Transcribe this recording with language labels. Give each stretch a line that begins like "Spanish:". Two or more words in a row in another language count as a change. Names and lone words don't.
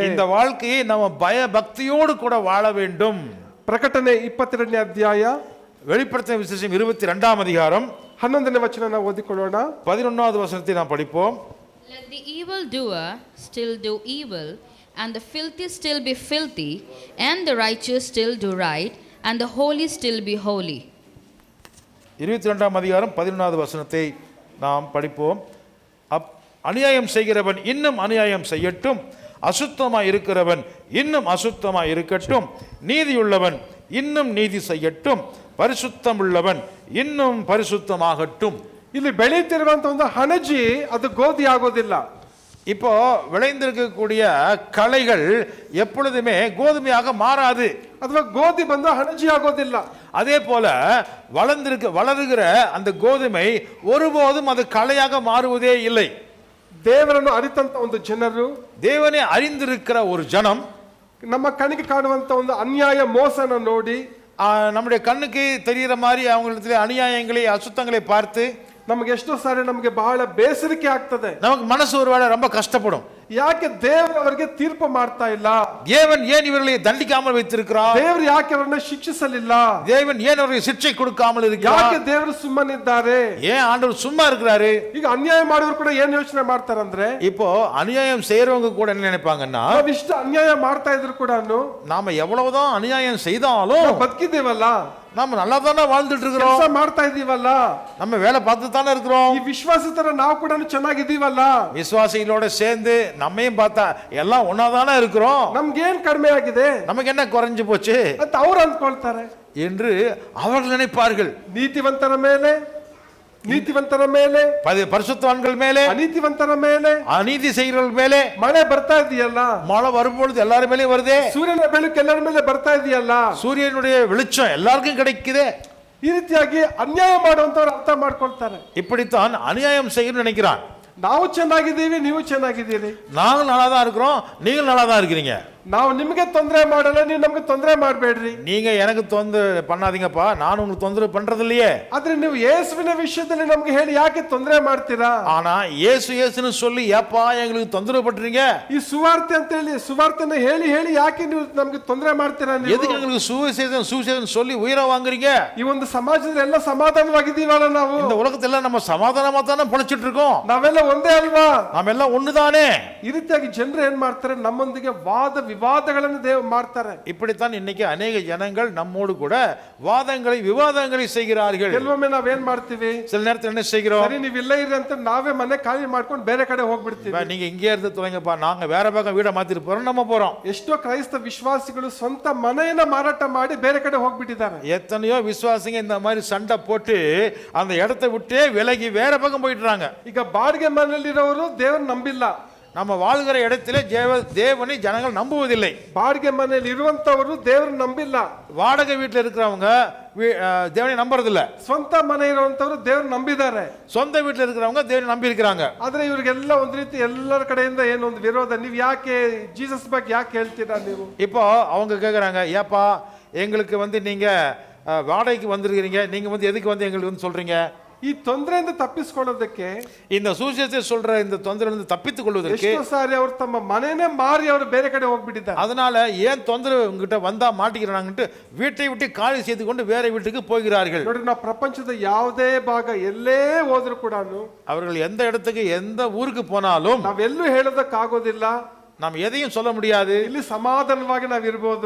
Tamil: இந்த வாழ்க்கையை நம்ம பய பக்தியோடு கூட வாழ வேண்டும்.
Kannada: ಪ್ರಕಟಣೆ 22ನೇ ಅಧ್ಯಾಯ,
Tamil: வெளிப்படுத்தின விசேஷம் 22ஆம் அதிகாரம்
Kannada: 11ನೇ ವಚನ ನಾವು ಓದಿಕೊಳ್ಳೋಣ.
Tamil: 11வது வசனத்தை நாம் படிப்போம்.
English: Let the evildoer still do evil, and the filthy still be filthy, and the righteous still do right, and the holy still be holy.
Tamil: 22ஆம் அதிகாரம் 11வது வசனத்தை நாம் படிப்போம். அநியாயம் செய்கிறவன் இன்னும் அநியாயம் செய்யட்டும், அசுத்தமாய் இருக்கிறவன் இன்னும் அசுத்தமாய் இருக்கட்டும், நீதியுள்ளவன் இன்னும் நீதி செய்யட்டும், பரிசுத்தம் உள்ளவன் இன்னும் பரிசுத்தமாகட்டும்.
Kannada: ಇಲ್ಲಿ ಬೆಳೀತಿರುವಂತ ಒಂದು ಹಣಜಿ ಅದು ಗೋಧಿ ಆಗೋದಿಲ್ಲ.
Tamil: இப்போ விளைந்திருக்கக்கூடிய களைகள் எப்பொழுதுமே கோதுமையாக மாறாது.
Kannada: ಅಥವಾ ಗೋಧಿ ಬಂದು ಹಣಜಿ ಆಗೋದಿಲ್ಲ.
Tamil: அதே போல வளருகிற அந்த கோதுமை ஒருபோதும் அது களையாக மாறுவதே இல்லை.
Kannada: ದೇವರನ್ನು ಅರಿತಂತ ಒಂದು ಜನರು,
Tamil: தேவனை அறிந்திருக்கிற ஒரு ஜனம்
Kannada: ನಮ್ಮ ಕಣ್ಣಿಗೆ ಕಾಣುವಂತ ಒಂದು ಅನ್ಯಾಯ ಮೋಸನ ನೋಡಿ,
Tamil: நம்முடைய கண்ணுக்கு தெரிகிற மாதிரி அவங்களிடத்துல அநியாயங்களை அசுத்தங்களை பார்த்து
Kannada: ನಮಗೆ ಎಷ್ಟೋ ಸಾರಿ ನಮಗೆ ಬಹಳ ಬೇಸರಿಕೆ ಆಗ್ತದೆ.
Tamil: நமக்கு மனசு ஒருவேளை ரொம்ப கஷ்டப்படும்.
Kannada: ಯಾಕೆ ದೇವರು ಅವರಿಗೆ ತೀರ್ಪು ಮಾಡ್ತಾ ಇಲ್ಲ?
Tamil: தேவன் ஏன் இவர்களை தண்டிக்காமல் வைத்திருக்கிறார்?
Kannada: ದೇವರು ಯಾಕೆ ಅವರನ್ನ ಶಿಕ್ಷಿಸಲಿಲ್ಲ?
Tamil: தேவன் ஏன் அவರಿಗೆ ಶಿಕ್ಷೆ கொடுக்காமல் இருக்கிறார்?
Kannada: ಯಾಕೆ ದೇವರು ಸುಮ್ಮನಿದ್ದಾರೆ?
Tamil: ஏன் ஆண்டவர் சும்மா இருக்கிறாரு?
Kannada: ಈಗ ಅನ್ಯಾಯ ಮಾಡೋರು ಕೂಡ ಏನ್ ಯೋಚನೆ ಮಾಡ್ತಾರಂದ್ರೆ,
Tamil: இப்போ அநியாயம் செய்யறவங்க கூட என்ன நினைப்பாங்கன்னா,
Kannada: ನಾವಿಷ್ಟು ಅನ್ಯಾಯ ಮಾಡ್ತಾ ಇದ್ರು ಕೂಡ
Tamil: நாம எவ்வளவுதான் அநியாயம் செய்தாலும்
Kannada: ಬದುಕಿದ್ದೇವಲ್ಲ,
Tamil: நம்ம நல்லா தானே வாழ்ந்துட்டு இருக்கிறோம்,
Kannada: ಕೆಲಸ ಮಾಡ್ತಾ ಇದೀವಲ್ಲ,
Tamil: நம்ம வேலை பார்த்து தானே இருக்கிறோம்,
Kannada: ಈ ವಿಶ್ವಾಸಿತರ ನಾವು ಕೂಡ ಚೆನ್ನಾಗಿದ್ದೀವಲ್ಲ,
Tamil: விசுவாசிகளோட சேர்ந்து நம்மையும் பார்த்தா எல்லாம் ஒன்னாதானே இருக்கிறோம்,
Kannada: ನಮ್ಗೇನ್ ಕಡಿಮೆ ಆಗಿದೆ,
Tamil: நமக்கு என்ன குறைஞ்சு போச்சு
Kannada: ಅಂತ ಅವ್ರು ಅಂದ್ಕೊಳ್ತಾರೆ
Tamil: என்று அவர்கள் நினைப்பார்கள்.
Kannada: ನೀತಿವಂತರ ಮೇಲೆ, ನೀತಿವಂತರ ಮೇಲೆ,
Tamil: பரிசுத்தவான்கள் மேலே,
Kannada: ಅನೀತಿವಂತರ ಮೇಲೆ,
Tamil: அநீதி செய்கிறவர்கள் மேலே
Kannada: ಮಳೆ ಬರ್ತಾ ಇದೆಯಲ್ಲ,
Tamil: மழை வரும்பொழுது எல்லாரும் மேலே வருதே,
Kannada: ಸೂರ್ಯನ ಬೆಳಕು ಎಲ್ಲರ ಮೇಲೆ ಬರ್ತಾ ಇದೆಯಲ್ಲ,
Tamil: சூரியனுடைய வெளிச்சம் எல்லாருக்கும் கிடைக்குதே.
Kannada: ಈ ರೀತಿಯಾಗಿ ಅನ್ಯಾಯ ಮಾಡುವಂತವ್ರು ಅರ್ಥ ಮಾಡ್ಕೊಳ್ತಾರೆ.
Tamil: இப்படித்தான் அநியாயம் செய்யணும்னு நினைக்கிறான்.
Kannada: ನಾವು ಚೆನ್ನಾಗಿದ್ದೀವಿ, ನೀವು ಚೆನ್ನಾಗಿದ್ದೀರಿ,
Tamil: நாங்கள் நல்லா தான் இருக்கிறோம், நீங்கள் நல்லா தான் இருக்கிறீங்க,
Kannada: ನಾವು ನಿಮಗೆ ತೊಂದರೆ ಮಾಡಲ್ಲ, ನೀವು ನಮ್ಗೆ ತೊಂದರೆ ಮಾಡಬೇಡ್ರಿ,
Tamil: நீங்க எனக்கு தொந்தரவு பண்ணாதீங்கப்பா, நான் உங்களுக்கு தொந்தரவு பண்றது இல்லையே.
Kannada: ಆದ್ರೆ ನೀವು ಯೇಸುವಿನ ವಿಷಯದಲ್ಲಿ ನಮ್ಗೆ ಹೇಳಿ ಯಾಕೆ ತೊಂದರೆ ಮಾಡ್ತೀರಾ?
Tamil: ஆனா இயேசு இயேசுன்னு சொல்லி ஏப்பா எங்களுக்கு தொந்தரவு பண்றீங்க,
Kannada: ಈ ಸುವಾರ್ತೆ ಅಂತ ಹೇಳಿ ಸುವಾರ್ತೆನ ಹೇಳಿ ಹೇಳಿ ಯಾಕೆ ನೀವು ನಮ್ಗೆ ತೊಂದರೆ ಮಾಡ್ತೀರಾ?
Tamil: எதுக்கு எங்களுக்கு சுவிசேஷம் சொல்லி உயிரை வாங்குறீங்க?
Kannada: ಈ ಒಂದು ಸಮಾಜದಲ್ಲಿ ಎಲ್ಲ ಸಮಾಧಾನವಾಗಿದ್ದೀವಲ್ಲ ನಾವು,
Tamil: இந்த உலகத்துல நம்ம சமாதானமா தானே பொழைச்சிட்டு இருக்கோம்,
Kannada: ನಾವೆಲ್ಲ ಒಂದೇ ಅಲ್ವಾ,
Tamil: நாம எல்லாம் ஒண்ணுதானே.
Kannada: ಈ ರೀತಿಯಾಗಿ ಜನರು ಏನ್ ಮಾಡ್ತಾರೆ, ನಮ್ಮೊಂದಿಗೆ ವಾದ ವಿವಾದಗಳನ್ನು ಮಾಡ್ತಾರೆ.
Tamil: இப்படித்தான் இன்னைக்கு ಅನೇಕ ಜನங்கள் நம்மோடு கூட வாதங்களை விவாதங்களை செய்கிறார்கள்.
Kannada: ಕೆಲವೊಮ್ಮೆ ನಾವೇನ್ ಮಾಡ್ತೀವಿ,
Tamil: சில நேரத்தில் என்ன செய்கிறோம்,
Kannada: ಸರಿ ನೀವು ಇಲ್ಲೇ ಇರಿ ಅಂತ ನಾವೇ ಮನೆ ಖಾಲಿ ಮಾಡ್ಕೊಂಡು ಬೇರೆ ಕಡೆ ಹೋಗ್ಬಿಡ್ತೀವಿ.
Tamil: நீங்க இங்கே இருந்து துவங்கப்பா, நாங்க வேற பக்கம் வீட மாத்திட்டு போறோம், நம்ம போறோம்.
Kannada: ಎಷ್ಟೋ ಕ್ರೈಸ್ತ ವಿಶ್ವಾಸಿಗಳು ಸ್ವಂತ ಮನೆಯನ್ನ ಮಾರಾಟ ಮಾಡಿ ಬೇರೆ ಕಡೆ ಹೋಗ್ಬಿಟ್ಟಿದ್ದಾರೆ.
Tamil: எத்தனையோ விசுவாசிங்க இந்த மாதிரி சண்டை போட்டு அந்த இடத்தை விட்டே விலகி வேற பக்கம் போயிடுறாங்க.
Kannada: ಈಗ ಬಾಡಿಗೆ ಮನೆಯಲ್ಲಿರೋರು ದೇವ್ರ ನಂಬಿಲ್ಲ,
Tamil: நம்ம வாழ்கிற இடத்திலே தேவனை ஜனங்கள் நம்புவதில்லை.
Kannada: ಬಾಡಿಗೆ ಮನೆಯಲ್ಲಿ ಇರುವಂತವರು ದೇವ್ರ ನಂಬಿಲ್ಲ,
Tamil: வாடகை வீட்டில் இருக்கிறவங்க தேவனை நம்புறதில்ல,
Kannada: ಸ್ವಂತ ಮನೆ ಇರುವಂತವರು ದೇವ್ರ ನಂಬಿದ್ದಾರೆ,
Tamil: சொந்த வீட்டில் இருக்கிறவங்க தேவனை நம்பி இருக்கிறாங்க.
Kannada: ಆದ್ರೆ ಇವ್ರಿಗೆಲ್ಲ ಒಂದ್ ರೀತಿ ಎಲ್ಲರ ಕಡೆಯಿಂದ ಏನೊಂದು ವಿರೋಧ, ನೀವ್ ಯಾಕೆ ಜೀಸಸ್ ಬಗ್ಗೆ ಯಾಕೆ ಹೇಳ್ತೀರಾ ನೀವು?
Tamil: இப்போ அவங்க கேட்குறாங்க, ஏப்பா எங்களுக்கு நீங்க வாடகைக்கு வந்திருக்கிறீங்க, நீங்க எதுக்கு எங்களுக்கு சொல்றீங்க?
Kannada: ಈ ತೊಂದರೆಯಿಂದ ತಪ್ಪಿಸಿಕೊಳ್ಳೋದಕ್ಕೆ,
Tamil: இந்த சுவிசேஷத்தை சொல்ற இந்த தொந்தரவிலிருந்து தப்பித்துக் கொள்வதற்கு
Kannada: ಎಷ್ಟೋ ಸಾರಿ ಅವರು ತಮ್ಮ ಮನೆನೇ ಮಾರಿ ಅವರು ಬೇರೆ ಕಡೆ ಹೋಗ್ಬಿಟ್ಟಿದ್ದಾರೆ.
Tamil: அதனால ஏன் தொந்தரவு உங்ககிட்ட வந்தா மாட்டிக்கிறாங்கன்ட்டு வீட்டை விட்டு காலி செய்து கொண்டு வேற வீட்டுக்கு போகிறார்கள்.
Kannada: ನೋಡಿ, ನಾವು ಪ್ರಪಂಚದ ಯಾವುದೇ ಭಾಗ ಎಲ್ಲೇ ಹೋದ್ರು ಕೂಡ
Tamil: அவர்கள் எந்த இடத்துக்கு எந்த ஊருக்கு போனாலும்
Kannada: ನಾವೆಲ್ಲೂ ಹೇಳೋದಕ್ಕಾಗೋದಿಲ್ಲ,
Tamil: நாம் எதையும் சொல்ல முடியாது.
Kannada: ಇಲ್ಲಿ ಸಮಾಧಾನವಾಗಿ ನಾವ್ ಇರ್ಬೋದು.